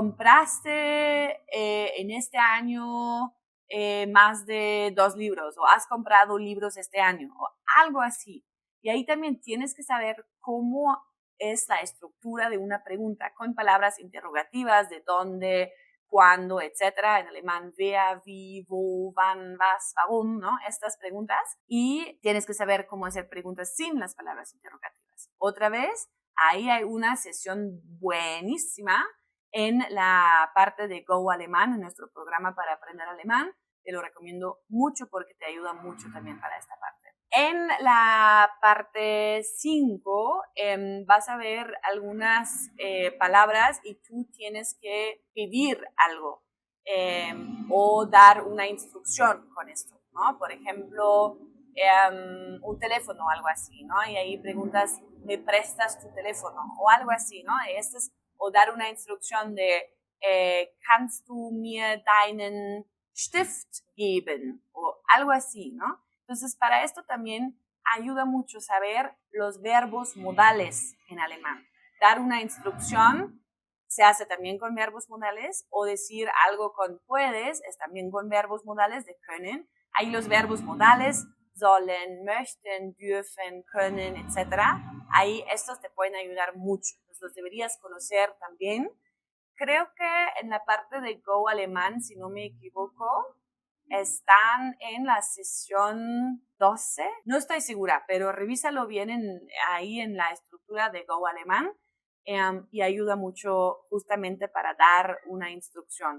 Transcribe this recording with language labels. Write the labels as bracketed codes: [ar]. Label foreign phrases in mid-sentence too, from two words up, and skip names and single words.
[es] ¿Compraste en este año más de 2 libros? ¿O has comprado libros este año? O algo así. Y ahí también tienes que saber cómo es la estructura de una pregunta con palabras interrogativas de dónde, cuándo, etcétera. En alemán, [de] wer, wie, wo, wann, was, warum, [es] ¿no? Estas preguntas. Y tienes que saber cómo hacer preguntas sin las palabras interrogativas. Otra vez, ahí hay una sesión buenísima en la parte de Go Alemán, en nuestro programa para aprender alemán. Te lo recomiendo mucho porque te ayuda mucho también para esta parte. En la parte 5 vas a ver algunas palabras y tú tienes que pedir algo o dar una instrucción con esto, ¿no? Por ejemplo, un teléfono o algo así, ¿no? Y ahí preguntas, ¿me prestas tu teléfono? O algo así, ¿no? O dar una instrucción de, [de] ¿kannst du mir deinen Stift geben? [es] O algo así, ¿no? Entonces, para esto también ayuda mucho saber los verbos modales en alemán. Dar una instrucción se hace también con verbos modales o decir algo con puedes es también con verbos modales de können. Ahí los verbos modales [de] sollen, möchten, dürfen, können, [es] etc. Ahí estos te pueden ayudar mucho. Entonces los deberías conocer también. Creo que en la parte de Go Alemán, si no me equivoco, están en la sesión 12. No estoy segura, pero revísalo bien ahí en la estructura de Go Alemán y ayuda mucho justamente para dar una instrucción, ¿no?